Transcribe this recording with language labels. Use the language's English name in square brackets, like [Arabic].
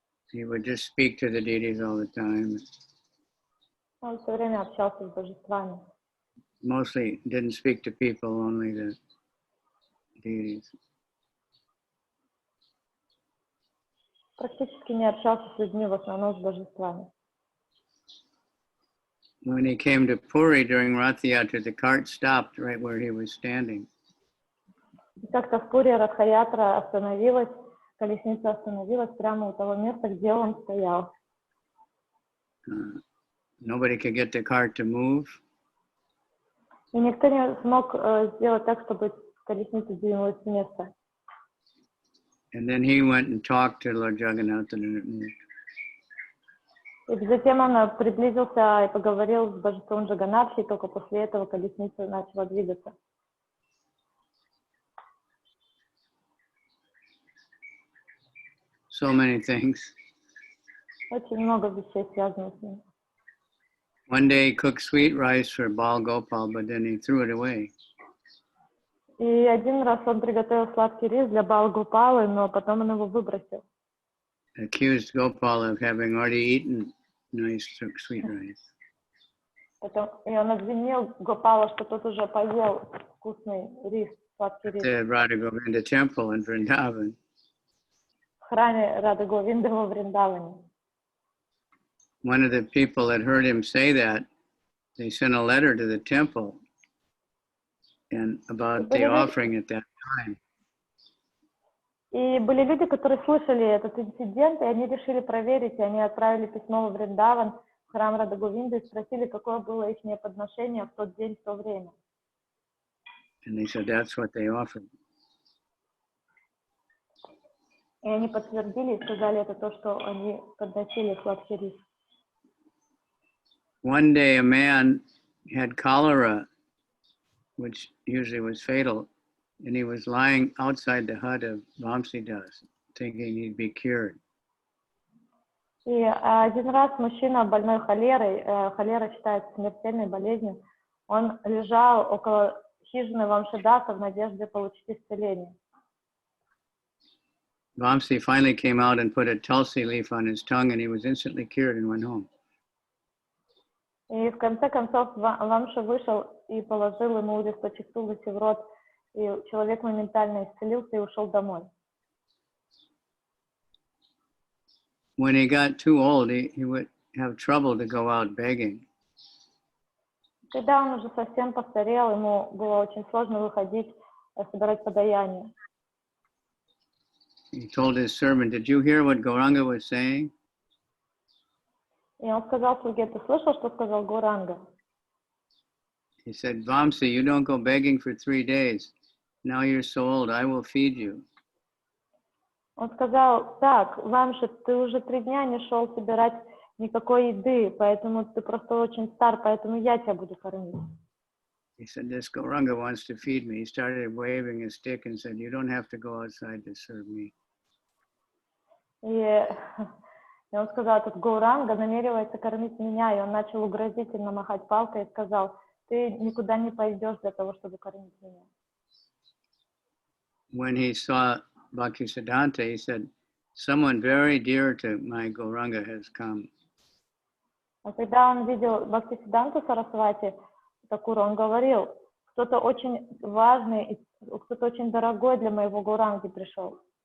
[English] He would just speak to the deities all the time. [Russian] Он все время общался с божествами. [English] Mostly didn't speak to people, only the deities. [Russian] Практически не общался с людьми, в основном с божествами. [English] When he came to Puri during Rath Yatra, the cart stopped right where he was standing. [Russian] И как-то в Пури Радха-ятра остановилась, колесница остановилась прямо у того места, где он стоял. [English] Nobody could get the cart to move. [Russian] И никто не смог сделать так, чтобы колесница двинулась с места. [English] And then he went and talked to Lord Jagannath and it moved. [Russian] И затем он приблизился и поговорил с божеством Джаганатхи, и только после этого колесница начала двигаться. [English] So many things. [Russian] Очень много вещей связано с ним. [English] One day he cooked sweet rice for Bal Gopal, but then he threw it away. [Russian] И один раз он приготовил сладкий рис для Бал Гопалы, но потом он его выбросил. [English] Accused Gopal of having already eaten nice sweet rice. [Russian] И он обвинил Гопала, что тот уже поел вкусный рис, сладкий рис. [English] The Radha Govinda temple in Vrindavan. [Russian] В храме Рады Говинды во Вриндаване. [English] One of the people that heard him say that, they sent a letter to the temple and about the offering at that time. [Russian] И были люди, которые слышали этот инцидент, и они решили проверить, и они отправили письмо во Вриндаван, в храм Рады Говинды, и спросили, какое было их подношение в тот день, в то время. [English] And they said that's what they offered. [Russian] И они подтвердили и сказали, это то, что они подносили сладкий рис. [English] One day a man had cholera which usually was fatal, and he was lying outside the hut of Vamsidas, thinking he'd be cured. [Russian] И один раз мужчина, больной холерой, холера считается смертельной болезнью, он лежал около хижины Вамшидаса в надежде получить исцеление. [English] Vamsi finally came out and put a tulsi leaf on his tongue, and he was instantly cured and went home. [Russian] И в конце концов Вамша вышел и положил ему листочек тулси в рот, и человек моментально исцелился и ушел домой. [English] When he got too old, he would have trouble to go out begging. [Russian] Когда он уже совсем постарел, ему было очень сложно выходить, собирать подаяние. [English] He told his servant, "Did you hear what Gauranga was saying?" [Russian] И он сказал слуге: ты слышал, что сказал Гауранга? [English] He said, "Vamsi, you don't go begging for 3 days. Now you're so old, I will feed you." [Russian] Он сказал: так, Вамша, ты уже 3 дня не шел собирать никакой еды, поэтому ты просто очень стар, поэтому я тебя буду кормить. [English] He said, "This Gauranga wants to feed me." He started waving his stick and said, "You don't have to go outside to serve me." [Russian] И он сказал: этот Гауранга намеревается кормить меня, и он начал угрозительно махать палкой и сказал: ты никуда не пойдешь для того, чтобы кормить меня. [English] When he saw Bhaktisiddhanta, he said, "Someone very dear to my Gauranga has come." [Russian] А когда он видел Бхактисиддханту Сарасвати Такуру, он говорил: кто-то очень важный, кто-то очень дорогой для моего Гауранги пришел.